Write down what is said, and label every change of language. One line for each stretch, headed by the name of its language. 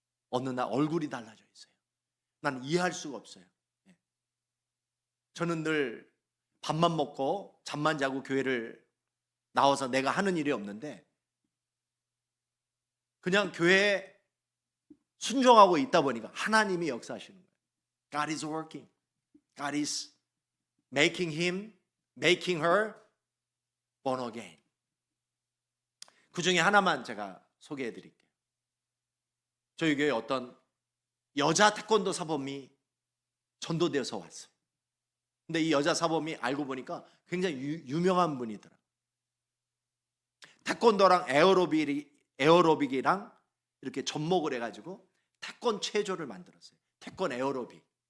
Korean: 어느 날 얼굴이 달라져 있어요. 난 이해할 수가 없어요. 저는 늘 밥만 먹고 잠만 자고 교회를 나와서 내가 하는 일이 없는데 그냥 교회에 순종하고 있다 보니까 하나님이 역사하시는 거예요.
English: God is working. God is making him, making her born again.
Korean: 그 중에 하나만 제가 소개해 드릴게요. 저희 교회에 어떤 여자 태권도 사범이 전도되어서 왔어요. 근데 이 여자 사범이 알고 보니까 굉장히 유명한 분이더라고요. 태권도랑 에어로빅이랑 이렇게 접목을 해가지고 태권 체조를 만들었어요. 태권 에어로빅.